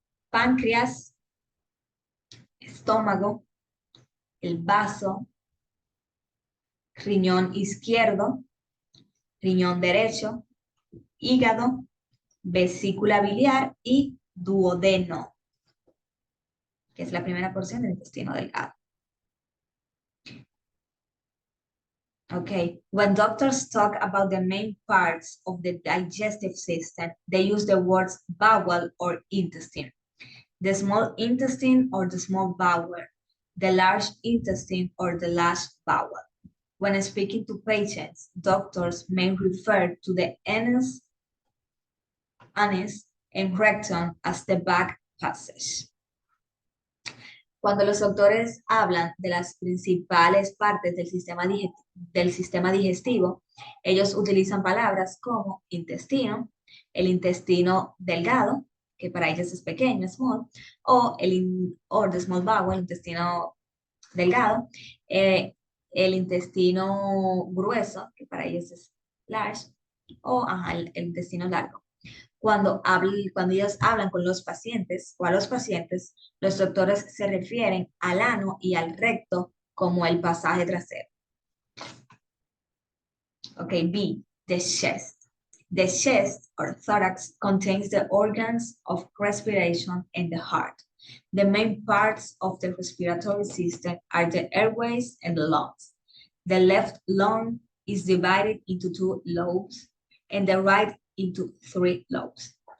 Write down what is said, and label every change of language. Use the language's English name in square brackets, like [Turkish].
[Spanish] Páncreas, estómago, el vaso, riñón izquierdo, riñón derecho, hígado, vesícula biliar y duodeno, que es la primera porción del intestino delgado. [English] Okay, when doctors talk about the main parts of the digestive system, they use the words bowel or intestine. The small intestine or the small bowel, the large intestine or the large bowel. When speaking to patients, doctors may refer to the anus and rectum as the back passage. [Spanish] Cuando los doctores hablan de las principales partes del sistema digestivo, ellos utilizan palabras como intestino, el intestino delgado, que para ellos es pequeño, small, o [English] the small bowel, [Spanish] el intestino delgado, el intestino grueso, que para ellos es large, o el intestino largo. Cuando ellos hablan con los pacientes o a los pacientes, los doctores se refieren al ano y al recto como el pasaje trasero. [English] Okay, B, the chest. The chest or thorax contains the organs of respiration and the heart. The main parts of the respiratory system are the airways and the lungs. The left lung is divided into 2 lobes and the right into 3 lobes.